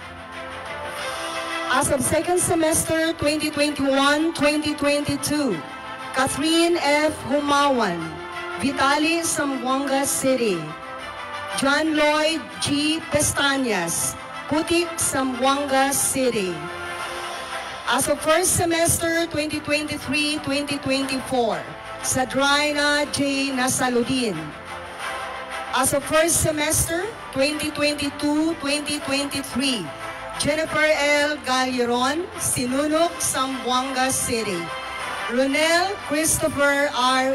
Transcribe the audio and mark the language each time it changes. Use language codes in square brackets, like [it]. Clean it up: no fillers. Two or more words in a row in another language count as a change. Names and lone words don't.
[en] As of second semester 2021-2022, Catherine F. Humawan, Vitali, Zamboanga City. John Lloyd G. Pestañas, Putik, Zamboanga City. As of first semester 2023-2024, Sadraina J. Nasaludin. As of first semester 2022-2023, Jennifer L. Galleron, Sinunok, Zamboanga City. Ronel Christopher R.